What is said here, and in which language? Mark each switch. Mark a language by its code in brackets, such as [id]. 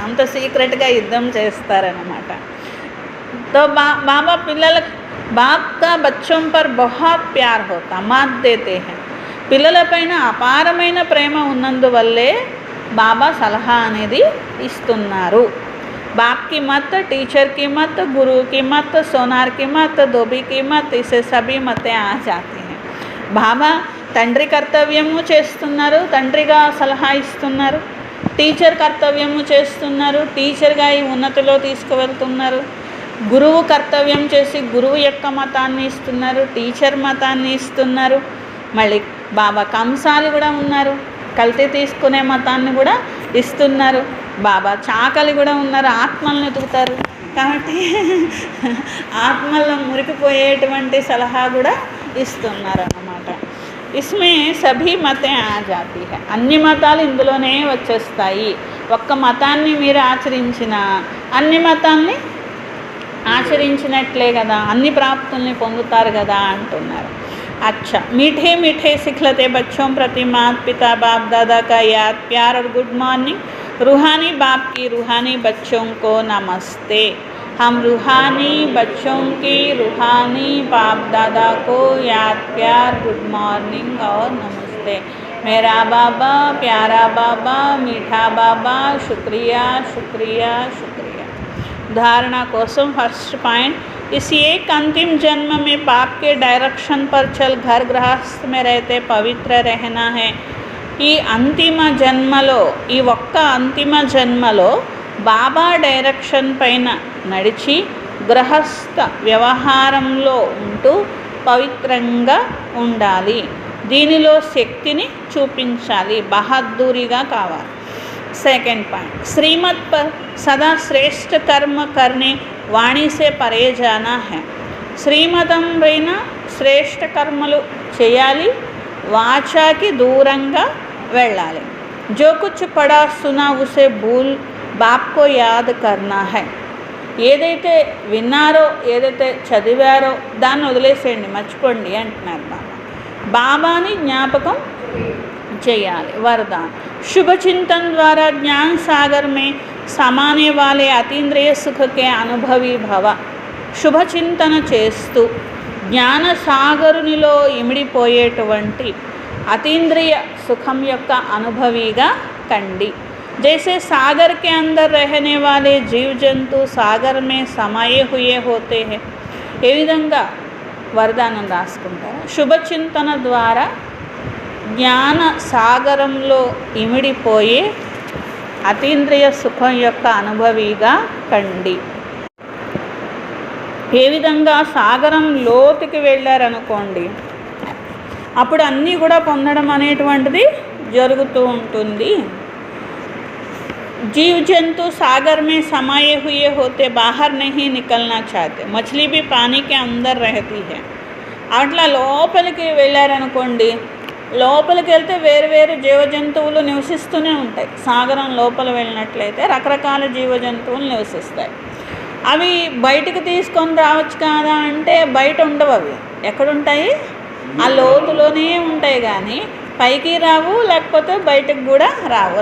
[te] అంత సీక్రెట్గా యుద్ధం చేస్తారనమాట. [hi] తో [te] బాబా పిల్లలకు [hi] బాప్ కా బచ్చోం పర్ బహుత్ ప్యార్ హోతా, మాత్ దేతే హై. [te] పిల్లలపైన అపారమైన ప్రేమ ఉన్నందువల్లే బాబా సలహా అనేది ఇస్తున్నారు. [hi] बाप की मत, टीचर की मत, गुरु की मत, सोनार की मत, धोबी की मत, इसे सभी मतें आ जाती हैं. [te] బాబా తండ్రి కర్తవ్యము చేస్తున్నారు, తండ్రిగా సలహా ఇస్తున్నారు. టీచర్ కర్తవ్యము చేస్తున్నారు, టీచర్గా ఈ ఉన్నతిలో తీసుకువెళ్తున్నారు. గురువు కర్తవ్యం చేసి గురువు యొక్క మతాన్ని ఇస్తున్నారు, టీచర్ మతాన్ని ఇస్తున్నారు. మళ్ళీ బాబా కంసాలు కూడా ఉన్నారు, కల్తీ తీసుకునే మతాన్ని కూడా ఇస్తున్నారు. బాబా చాకలి కూడా ఉన్నారు, ఆత్మలను ఎదుగుతారు. కాబట్టి ఆత్మల్లో మురికిపోయేటువంటి సలహా కూడా ఇస్తున్నారు అన్నమాట. [hi] ఇస్మే సభీ మతే ఆ జాతి హై. [te] అన్ని మతాలు ఇందులోనే వచ్చేస్తాయి. ఒక్క మతాన్ని మీరు ఆచరించినా అన్ని మతాల్ని ఆచరించినట్లే కదా, అన్ని ప్రాప్తుల్ని పొందుతారు కదా అంటున్నారు. [hi] अच्छा, मीठे मीठे सिखलते बच्चों प्रति माता पिता बाप दादा का याद प्यार और गुड मॉर्निंग. रूहानी बाप की रूहानी बच्चों को नमस्ते. हम रूहानी बच्चों की रूहानी बाप दादा को याद प्यार गुड मॉर्निंग और नमस्ते. मेरा बाबा, प्यारा बाबा, मीठा बाबा, शुक्रिया शुक्रिया शुक्रिया. धारणा कोसम फर्स्ट पॉइंट, इस एक अंतिम जन्म में बाप के डायरेक्शन पर चल घर गृहस्थ में रहते पवित्र रहना है. [te] ఈ అంతిమ జన్మలో, ఈ ఒక్క అంతిమ జన్మలో బాబా డైరెక్షన్ పైన నడిచి గృహస్థ వ్యవహారంలో ఉంటూ పవిత్రంగా ఉండాలి. దీనిలో శక్తిని చూపించాలి, బహద్దూరిగా కావాలి. [hi] सेकंड पॉइंट, श्रीमत पर सदा श्रेष्ठ कर्म करने वाणी से परे जाना है. [te] శ్రీమతం పైన శ్రేష్ఠ కర్మలు చేయాలి, వాచాకి దూరంగా వెళ్ళాలి. [hi] जो कुछ पढ़ा सुना उसे भूल बाप को याद करना है. [te] ఏదైతే విన్నారో, ఏదైతే చదివారో దాన్ని వదిలేసేయండి, మర్చిపోండి అంటున్నారు బాబా. బాబాని జ్ఞాపకం చేయాలి. [hi] वरदान, शुभ चिंतन द्वारा ज्ञान सागर में समाने वाले अतीन्द्रिय सुख के अनुभवी भव. [te] శుభ చింతన చేస్తూ జ్ఞాన సాగరునిలో ఇమిడిపోయేటువంటి అతీంద్రియ సుఖం యొక్క అనుభవిగా కండి. [hi] जैसे सागर के अंदर रहने वाले जीव जंतु सागर में समाये हुए होते हैं. [te] ఏ విధంగా వరదానం రాసుకుంటారు? శుభ చింతన ద్వారా జ్ఞాన సాగరంలో ఇమిడిపోయే అతీంద్రియ సుఖం యొక్క అనుభవిగా కండి. ఏ విధంగా సాగరం లోతుకి వెళ్ళారనుకోండి, అప్పుడు అన్నీ కూడా పొందడం అనేటువంటిది జరుగుతూ ఉంటుంది. [hi] जीव जंतु सागर में समाये हुए होते, बाहर नहीं निकलना चाहते. मछली भी पानी के अंदर रहती है. [te] అట్లా లోపలికి వెళ్ళారనుకోండి, లోపలికి వెళ్తే వేరు వేరు జీవజంతువులు నివసిస్తూనే ఉంటాయి. సాగరం లోపల వెళ్ళినట్లయితే రకరకాల జీవజంతువులు నివసిస్తాయి. అవి బయటకు తీసుకొని రావచ్చు కాదా అంటే బయట ఉండవు. అవి ఎక్కడుంటాయి? ఆ లోతులోనే ఉంటాయి, కానీ పైకి రావు, లేకపోతే బయటకు కూడా రావు.